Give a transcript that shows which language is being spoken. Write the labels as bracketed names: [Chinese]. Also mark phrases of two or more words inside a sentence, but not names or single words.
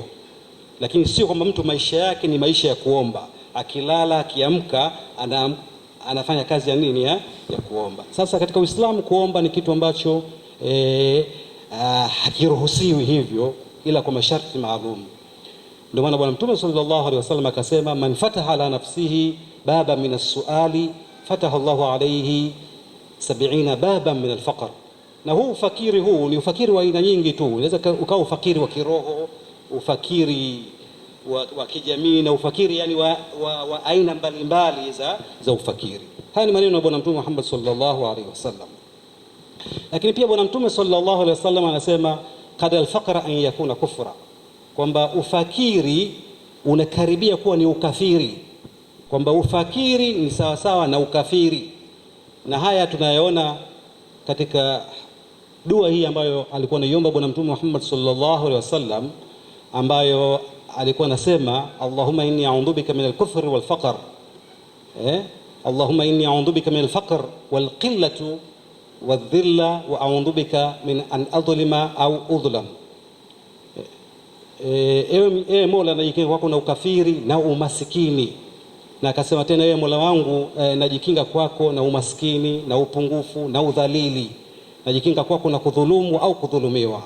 [Swahili] Lakini sio kwamba mtu maisha yake ni maisha ya kuomba, akilala akiamka anafanya kazi ya nini ya kuomba. Sasa katika Uislamu kuomba ni kitu ambacho hakiruhusiwi hivyo ila kwa masharti maalum. Ndio maana Bwana Mtume [Arabic] صلى الله عليه وسلم [Swahili] akasema, [Arabic] من فتح على نفسه بابا من السؤال فتح الله عليه 70 بابا من الفقر. [Swahili] Na huu ufakiri huu ni ufakiri wa aina nyingi tu. Unaweza ukawa ufakiri wa kiroho, ufakiri wa kijamii, na ufakiri yani wa aina mbalimbali za ufakiri. Haya ni maneno ya Bwana Mtume Muhammad [Arabic] صلى الله عليه وسلم. [Swahili] Lakini pia Bwana Mtume [Arabic] صلى الله عليه وسلم [Swahili] anasema, [Arabic] كاد الفقر أن يكون كفرا, [Swahili] kwamba ufakiri unakaribia kuwa ni ukafiri, kwamba ufakiri ni sawasawa na ukafiri. Na haya tunayaona katika dua hii ambayo alikuwa anaiomba Bwana Mtume Muhammad [Arabic] صلى الله عليه وسلم, [Swahili] ambayo alikuwa anasema, [Arabic] اللهم إني أعوذ بك من الكفر والفقر، اللهم إني أعوذ بك من الفقر والقلة والذلة وأعوذ بك من أن أظلم أو أظلم. [Swahili] Ewe Mola, najikinga kwako na ukafiri na umasikini. Na akasema tena, ewe Mola wangu, najikinga kwako na umaskini na upungufu na udhalili, najikinga kwako na kudhulumu au kudhulumiwa.